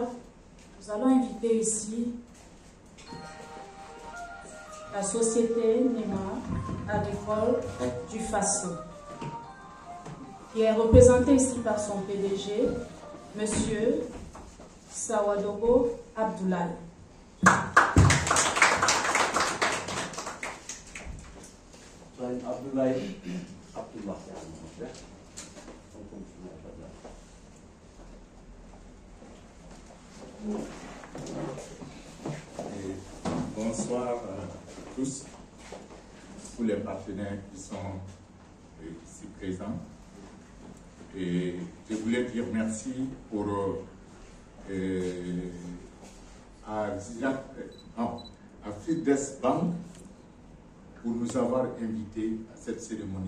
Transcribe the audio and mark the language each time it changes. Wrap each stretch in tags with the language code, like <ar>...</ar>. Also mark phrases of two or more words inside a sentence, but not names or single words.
<fr>Nous allons inviter ici la société Nema agricole du Faso, qui est représentée ici par son PDG, M. Sawadogo Abdoulaye.</fr> <tr>Sayın Abdoulaye, Abdullah yani. O konuşma yapacak.</tr> <fr>bonsoir à tous, tous les partenaires qui sont ici présents. Et je voulais dire merci pour à Fides Bank pour nous avoir invités à cette cérémonie.</fr>